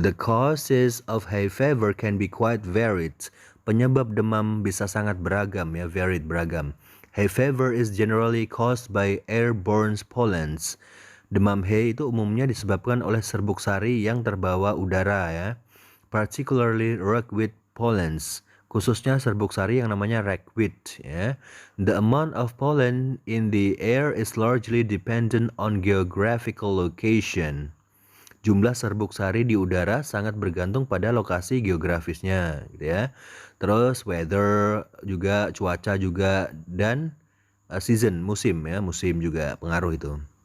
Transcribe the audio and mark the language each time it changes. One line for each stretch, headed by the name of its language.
English: The causes of hay fever can be quite varied.
Indonesian: Penyebab demam bisa sangat beragam ya, varied, beragam.
English: Hay fever is generally caused by airborne pollens.
Indonesian: Demam hay itu umumnya disebabkan oleh serbuk sari yang terbawa udara ya,
English: particularly ragweed pollens,
Indonesian: khususnya serbuk sari yang namanya ragweed ya.
English: The amount of pollen in the air is largely dependent on geographical location.
Indonesian: Jumlah serbuk sari di udara sangat bergantung pada lokasi geografisnya gitu ya. Terus weather juga, cuaca juga, dan season, musim ya, musim juga pengaruh itu.